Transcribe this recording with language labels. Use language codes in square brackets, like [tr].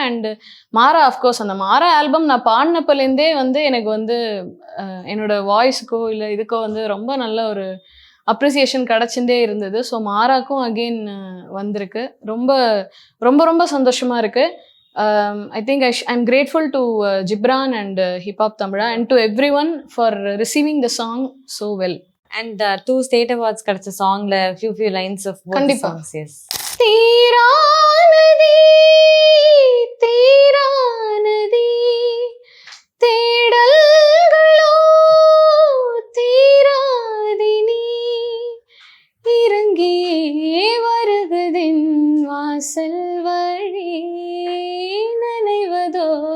[ta] And மாறா, of course அந்த மாறா ஆல்பம் நான் பாடினப்பலேருந்தே வந்து எனக்கு வந்து என்னோட வாய்ஸுக்கோ இல்லை இதுக்கோ வந்து ரொம்ப நல்ல ஒரு அப்ரிசியேஷன் கிடச்சுட்டே இருந்தது. ஸோ மாறாக்கும் அகெயின் வந்திருக்கு. ரொம்ப ரொம்ப ரொம்ப சந்தோஷமாக இருக்குது. [en] I think I'm grateful to Gibran and Hip Hop Tamila and to everyone for receiving the song so well. And 2 state awards [ta] கிடைச்ச சாங்ல [en] few lines of both the songs. Yes. [ta] தீரானதி தீரானதி தேடல்களோ தீராதினி இறங்கி வருகதின் வாசல் வழி நனைவதோ